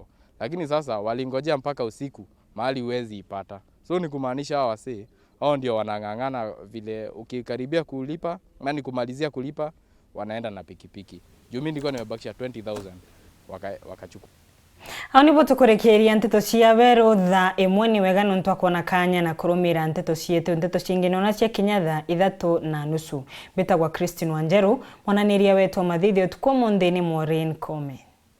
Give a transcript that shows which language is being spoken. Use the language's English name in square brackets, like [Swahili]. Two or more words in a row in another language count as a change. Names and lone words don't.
[Swahili] Lakini sasa walingojea mpaka usiku mahali huwezi ipata. So ni kumaanisha hao wasee hao ndio wanang'ang'ana vile ukikaribia kulipa, yani kumalizia kulipa wanaenda na pikipiki. Juu mimi nilikuwa nimebakisha 20,000 wakachukua. [Meru] Hao nibo tukurekeria nteto cia bero tha imwe ni wega nontu akona kanya na kurumira nteto cietu nteto cingine ona cia Kinya 3:30. Betagwa Christine Wanjeru mwananiria wetu mathithio tuko mondeni Maureen Kome.